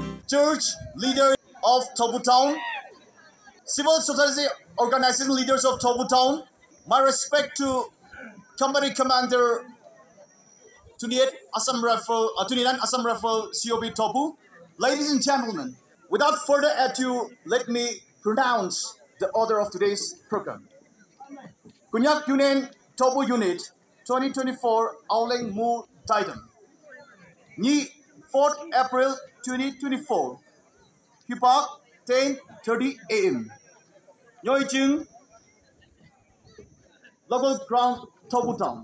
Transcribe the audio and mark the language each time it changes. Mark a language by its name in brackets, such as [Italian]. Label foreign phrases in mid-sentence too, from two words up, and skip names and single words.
[English] church leaders of Tobu Town, civil society organizing leaders of Tobu Town, my respect to Company Commander 29 Assam Rifle COB Tobu. Ladies and gentlemen, without further ado, let me pronounce the order of today's program. Kunyak Yunen Tobu Unit 2024 Auling Mu Titan. Ni 4th April 2024. Hipak 10:30 a.m. Nhoi Jing Local Ground Tobu Town.